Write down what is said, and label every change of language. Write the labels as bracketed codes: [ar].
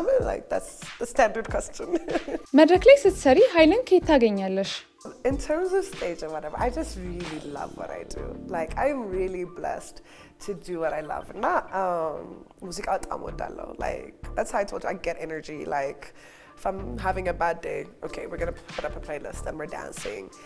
[en] Like that's the standard question. [am] መድረክ ላይ ስትሰሪ ኃይልን ከየት ታገኛለሽ? [en] In terms of stage or whatever, I just really love what I do. Like I'm really blessed to do what I love. Not music like that's how I told you I get energy. Like if I'm having a bad day, okay, we're gonna put up a playlist and we're dancing.